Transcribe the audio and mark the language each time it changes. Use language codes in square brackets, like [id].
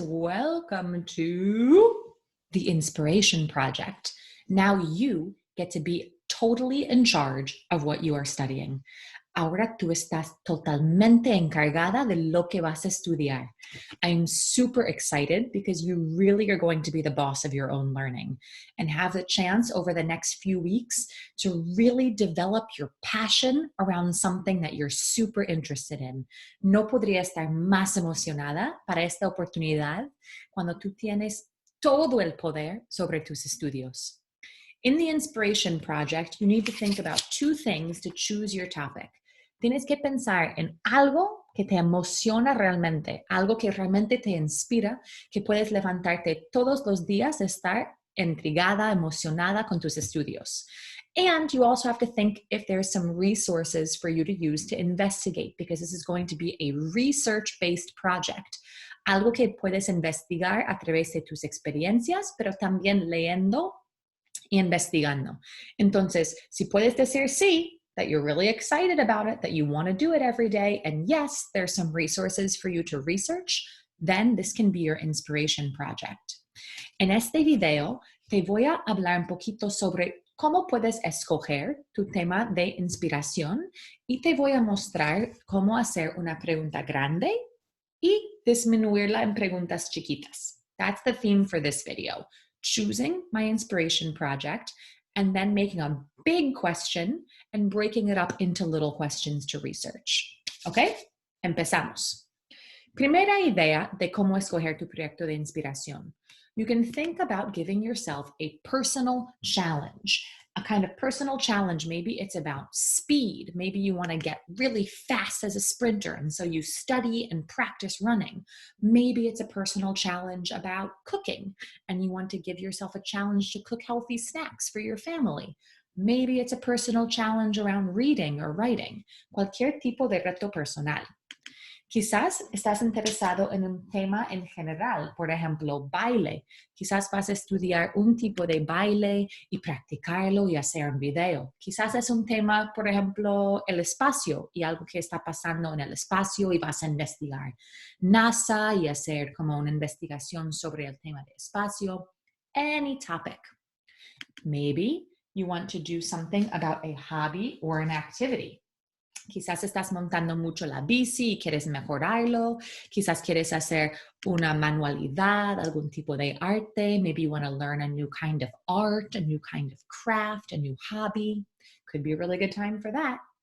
[en] Welcome to the Inspiration Project. Now you get to be totally in charge of what you are studying. [es] Ahora tú estás totalmente encargada de lo que vas a estudiar. [en] I'm super excited because you really are going to be the boss of your own learning and have the chance over the next few weeks to really develop your passion around something that you're super interested in. [es] No podría estar más emocionada para esta oportunidad cuando tú tienes todo el poder sobre tus estudios. [en] In the Inspiration Project, you need to think about two things to choose your topic. [es] Tienes que pensar en algo que te emociona realmente, algo que realmente te inspira, que puedes levantarte todos los días, estar intrigada, emocionada con tus estudios. [en] And you also have to think if there's some resources for you to use to investigate, because this is going to be a research-based project. [es] Algo que puedes investigar a través de tus experiencias, pero también leyendo y investigando. Entonces, si puedes decir sí, [en] that you're really excited about it, that you want to do it every day, and yes, there's some resources for you to research, then this can be your inspiration project. [es] En este video, te voy a hablar un poquito sobre cómo puedes escoger tu tema de inspiración y te voy a mostrar cómo hacer una pregunta grande y disminuirla en preguntas chiquitas. [en] That's the theme for this video. Choosing my inspiration project and then making a big question and breaking it up into little questions to research. [es] ¿Ok? Empezamos. Primera idea de cómo escoger tu proyecto de inspiración. [en] You can think about giving yourself a personal challenge, a kind of personal challenge. Maybe it's about speed. Maybe you want to get really fast as a sprinter, and so you study and practice running. Maybe it's a personal challenge about cooking, and you want to give yourself a challenge to cook healthy snacks for your family. Maybe it's a personal challenge around reading or writing. [es] Cualquier tipo de reto personal. Quizás estás interesado en un tema en general, por ejemplo, baile. Quizás vas a estudiar un tipo de baile y practicarlo y hacer un video. Quizás es un tema, por ejemplo, el espacio y algo que está pasando en el espacio y vas a investigar NASA y hacer como una investigación sobre el tema de espacio. [en] Any topic. Maybe you want to do something about a hobby or an activity. [es] Quizás estás montando mucho la bici y quieres mejorarlo. Quizás quieres hacer una manualidad, algún tipo de arte. [en] Maybe you want to learn a new kind of art, a new kind of craft, a new hobby. Could be a really good time for that.